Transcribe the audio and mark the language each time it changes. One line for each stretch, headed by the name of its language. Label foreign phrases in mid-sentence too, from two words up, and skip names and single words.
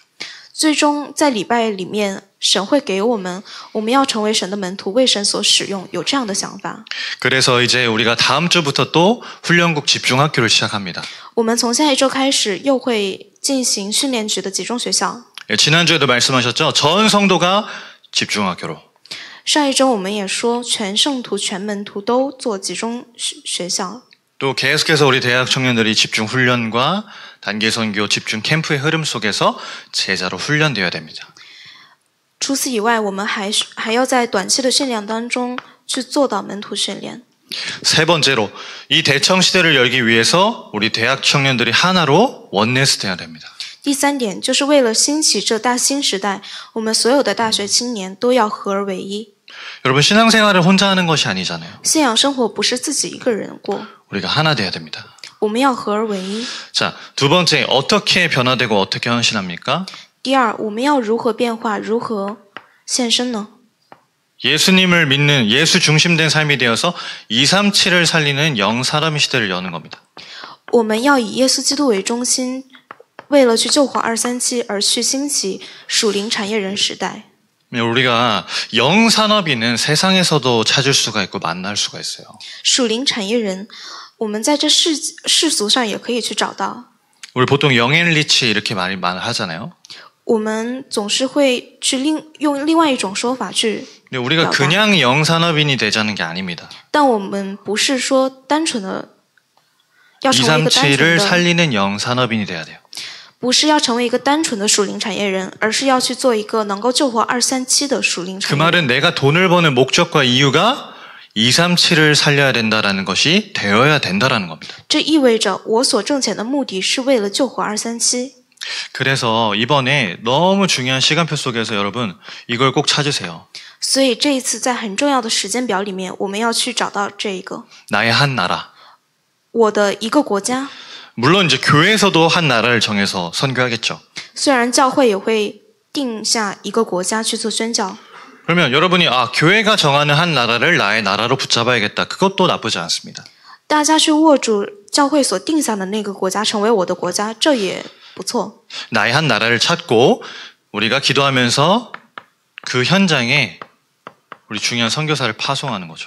Chinese: 最终在礼拜里面，神会给我们要成为神的门徒，为神所使用，有这样的想法。
Korean: 그래서 이제 우리가 다음 주부터 또 훈련국 집중학교를 시작합니다.
Chinese: 我们从下一周开始又会进行训练局的集中学校。
Korean: 지난주에도 말씀하셨죠? 전 성도가 집중학교로.
Chinese: 上一周我们也说，全圣徒、全门徒都做集中学校。
Korean: 또 계속해서 우리 대학 청년들이 집중 훈련과 단기 선교 집중 캠프의 흐름 속에서 제자로 훈련되어야 됩니다.
Chinese: 除此以外，我们还要在短期的训练当中去做到门徒训练。
Korean: 세 번째로 이 대청 시대를 열기 위해서 우리 대학 청년들이 하나로 원네스 돼야 됩니다.
Chinese: 第三点就是为了兴起这大新时代，我们所有的大学青年都要合而为一。
Korean: 여러분 신앙생활을 혼자 하는 것이 아니잖아요.
Chinese: 信仰生活不是自己一个人过，
Korean: 우리가 하나 돼야 됩니다.
Chinese: 我们要合而为一。
Korean: 자, 두 번째 어떻게 변화되고 어떻게 헌신합니까?
Chinese: 第二，我们要如何变化，如何献身呢？
Korean: 예수님을 믿는 예수 중심된 삶이 되어서 237을 살리는 영사람 시대를 여는 겁니다.
Chinese: 我们要以耶稣基督为中心，为了去救活237而去兴起属灵产业人时代。
Korean: 우리가 영산업인은 세상에서도 찾을 수가 있고 만날 수가 있어요.
Chinese: 属灵产业人，我们在这世俗上也可以去找到。
Korean: 우리 보통 영앤리치 이렇게 말을 하잖아요.
Chinese: 我们总是会去用另外一种说法去
Korean: 근데 우리가 그냥 영산업인이 되자는 게 아닙니다.
Chinese: 但我们不是说单纯的要成为一个单纯
Korean: 237을
Chinese: 的
Korean: 살리는 영산업인이 돼야 돼요.
Chinese: 不是要成为一个单纯的属灵产业人，而是要去做一个能够救活237的属灵
Korean: 그
Chinese: 产业人。
Korean: 말은 내가 돈을 버는 목적과 이유가 237을 살려야 된다라는 것이 되어야 된다라는 겁니다.
Chinese: 这意味着我所挣钱的目的是为了救活237。
Korean: 그래서 이번에 너무 중요한 시간표 속에서 여러분 이걸 꼭 찾으세요.
Chinese: 所以这一次在很重要的时间表里面，我们要去找到这一个
Korean: 나의 한 나라.
Chinese: 我的一个国家。
Korean: 물론 이제 교회에서도 한 나라를 정해서 선교하겠죠.
Chinese: 虽然教会也会定下一个国家去做宣教，
Korean: 그러면 여러분이 교회가 정하는 한 나라를 나의 나라로 붙잡아야겠다. 그것도 나쁘지 않습니다.
Chinese: 大家去握住教会所定下的那个国家成为我的国家，这也不错。
Korean: 나의 한 나라를 찾고 우리가 기도하면서 그 현장에 우리 중요한 선교사를 파송하는 거죠.